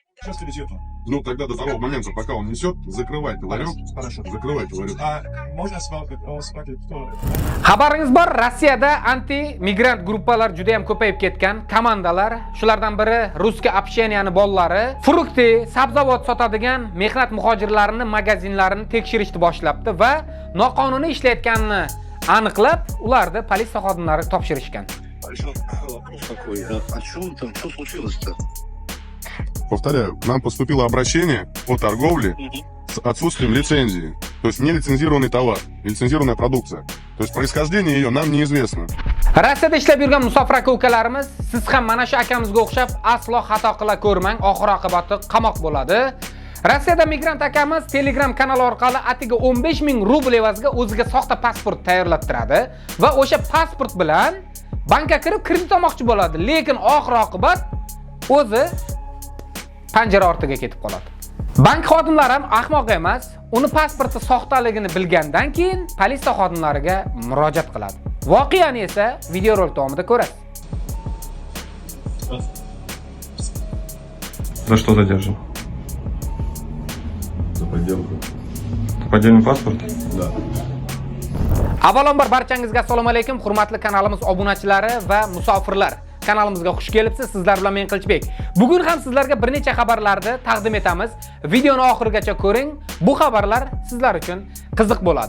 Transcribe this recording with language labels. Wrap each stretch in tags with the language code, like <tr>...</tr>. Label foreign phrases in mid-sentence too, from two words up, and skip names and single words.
<ru>Сейчас везет он. Ну, тогда до того момента, пока он несет, закрывайте ларек. Хорошо. Закрывайте ларек. А можно смотреть, кто?</ru> <uz>Xabaringiz bor, Rossiyada anti-migrant gruppalar juda ham ko'payib ketgan. Komandalar, shulardan biri Ruskiy общенияning bolalari, frukti, sabzavot sotadigan mehnat muhojirlarining magazinlarini tekshirishni boshlabdi va noqonuniy ishlayotganini aniqlab, ularni politsiya xodimlari topshirishgan.</uz> <ru>Вопрос такой, а о чем там, что случилось-то? Повторяю, к нам поступило обращение о торговле с отсутствием лицензии. То есть нелицензированный товар, нелицензированная продукция. То есть происхождение ее нам неизвестно.</ru> <uz>Rossiyada ishlab yurgan musofir aka-ukalarimiz, siz ham mana shu akamizga o'xshab aslo xato qila ko'rmang, oxir oqibati qamoq bo'ladi. Rossiyada migrant akamiz Telegram kanali orqali atiga 15,000 rubl evaziga o'ziga soxta pasport tayyorlab turadi va o'sha pasport bilan bankka kirib kredit olmoqchi bo'ladi, lekin oxir oqibat o'zi panjara ortiga ketib qoladi. Bank xodimlari ham ahmoq emas, uni pasporti soxtaligini bilgandan keyin politsiya xodimlariga murojaat qiladi. Voqeani esa videorolik davomida ko'rasiz.</uz> <ru>За что задержан? За подделку. Поддельный паспорт? Да.</ru> <uz>Avvalambor barchangizga assalomu alaykum, hurmatli kanalimiz obunachilari va musofirlar. Kanalimizga xush kelibsiz. Sizlar bilan men Qilichbek. Bugun ham sizlarga bir necha xabarlarni taqdim etamiz. Videoni oxirigacha ko'ring. Bu xabarlar sizlar uchun qiziq bo'ladi.</uz>